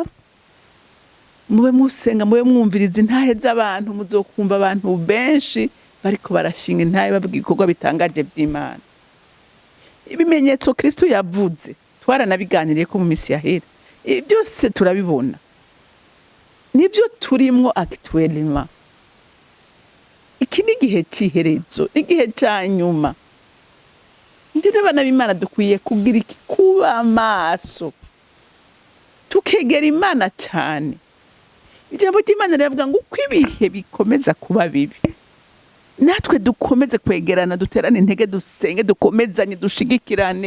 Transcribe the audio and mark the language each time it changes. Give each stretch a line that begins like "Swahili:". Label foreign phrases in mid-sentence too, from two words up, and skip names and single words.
Rundi: Mube musenga, mube mwumviriza intahe z'abantu, muzokumva abantu benshi bariko barashinga intahe bavuga ibikorwa bitangaje by'Imana. Ibimenyetso Kristo yavuze twaranabiganiriye ko mu misi yahera. Byose turabibona. Nibyo turimwo actuellement. Iki ni igihe cy'iherezo, igihe cya nyuma. Ndetse abana b'Imana dukwiye kugira iki? Kuba maso, tukegera Imana cyane. Ijambo ry'Imana riravuga ngo uko ibihe bikomeza kuba bibi, natwe dukomeze kwegerana, duterane intege, dusenge, dukomezanye, dushigikirane.